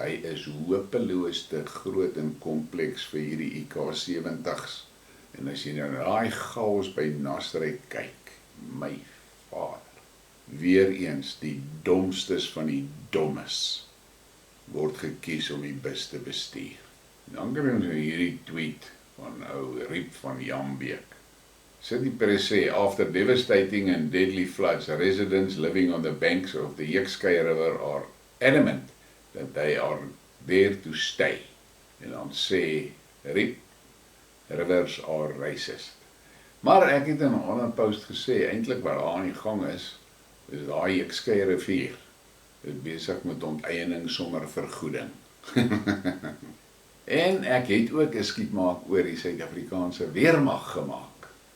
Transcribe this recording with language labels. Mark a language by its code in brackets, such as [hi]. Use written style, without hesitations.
[af] Hy is hopeloos te groot en kompleks vir hierdie IK-70's. En as jy nou na daai chaos by Nasrek kyk, my vader, weer eens die domstes van die dommes word gekies om die bus te bestuur. Dan kry ons hierdie tweet van ou Riep van Jambeek. [en] City Press sê, after devastating and deadly floods, residents living on the banks of the Skidmarks River are adamant that they are there to stay. [af] En dan sê Riep, [en] rivers are racist. [af] Maar ek het in 'n ander post gesê, eintlik wat daar aan die gang is daai Skidmarks rivier is besig met onteiening sonder vergoeding. En ek het ook 'n skietmaak oor die Suid-Afrikaanse weermag gemaak.